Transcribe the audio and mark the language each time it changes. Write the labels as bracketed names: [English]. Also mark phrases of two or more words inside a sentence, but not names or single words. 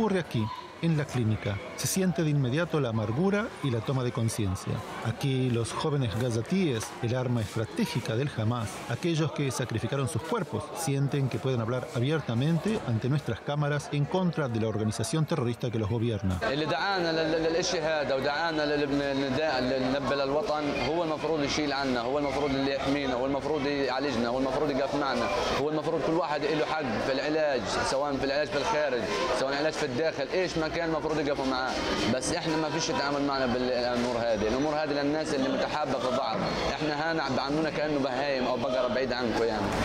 [Spanish] Ocurre aquí, en la clínica. Se siente de inmediato la amargura y la toma de conciencia. Aquí los jóvenes gazatíes, el arma estratégica del Hamas, aquellos que sacrificaron sus cuerpos, sienten que pueden hablar abiertamente ante nuestras cámaras en contra de la organización terrorista que los gobierna. [Arabic] هو المفروض يشيل عنا، هو المفروض اللي يحمينا، هو المفروض يعالجنا، هو المفروض يقف معنا، هو المفروض كل واحد له حق في العلاج، سواء في العلاج في الخارج، سواء العلاج في الداخل، ايش ما كان المفروض يقفوا معاه، بس احنا ما فيش تعامل معنا بالامور هذه، الامور هذه للناس اللي متحابه في بعض، احنا هنا بعاملونا كانه بهايم او بقره بعيد عنكم يعني.